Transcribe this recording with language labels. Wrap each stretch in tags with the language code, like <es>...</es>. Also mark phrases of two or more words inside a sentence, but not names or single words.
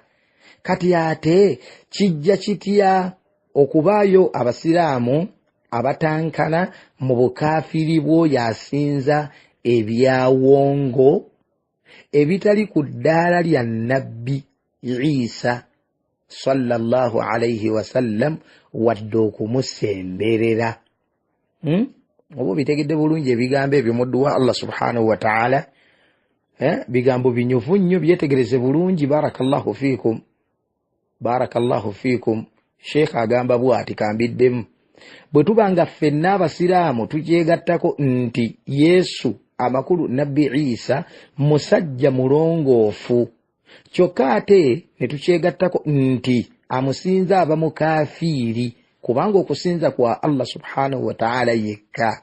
<lg>Kati ate kijja kitya okubaayo abasiraamu abatankana mu bukafiri bw'oyo asinza ebyawongo ebitali ku ddaala lya Nabbi Isa</lg> <ar>صلى الله عليه وسلم</ar> <lg>wadde okumusemberera. Oba bitegedde bulungi ebigambo ebyo muddu wa</lg> <ar>الله سبحانه وتعالى?</ar> <lg>Bigambo binyuvu nnyo, byetegereze bulungi.</lg> <ar>بارك الله فيكم. بارك الله فيكم.</ar> <lg>Sheikh agamba bw'ati kambiddemu bwe tubanga ffenna abasiraamu tukyegattako nti Yesu amakulu Nabbi Isa musajja mulongoofu kyokka ate ne tukyegattako nti amusinza aba mukafiiri kubanga okusinza kwa</lg> <ar>الله سبحانه وتعالى</ar> <lg>yekka.</lg>